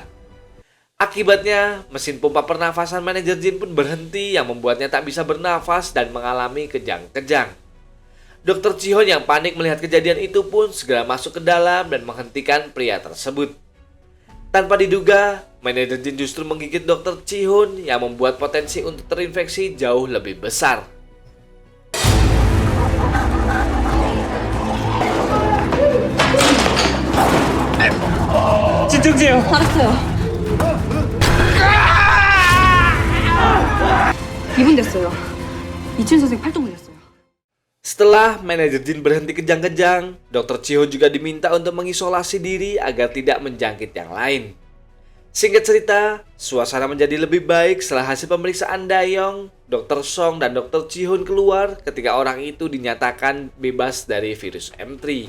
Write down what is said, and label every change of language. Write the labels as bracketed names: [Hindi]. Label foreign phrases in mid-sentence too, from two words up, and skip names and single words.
[Indonesian] Akibatnya, mesin pompa pernafasan manajer Jin pun berhenti yang membuatnya tak bisa bernafas dan mengalami kejang-kejang. Dr. Chihon yang panik melihat kejadian itu pun segera masuk ke dalam dan menghentikan pria tersebut. Tanpa diduga, manajer Jin justru menggigit Dr. Chihon yang membuat potensi untuk terinfeksi jauh lebih besar. [Korean] 알았어요. 2분 됐어요. 이춘 선생 팔뚝 물렸어요. [Indonesian] Setelah manajer Jin berhenti kejang-kejang, Dr. Chihon juga diminta untuk mengisolasi diri agar tidak menjangkit yang lain. Singkat cerita, suasana menjadi lebih baik setelah hasil pemeriksaan Dayong, Dr. Song, dan Dr. Chihon keluar ketika orang itu dinyatakan bebas dari virus M3.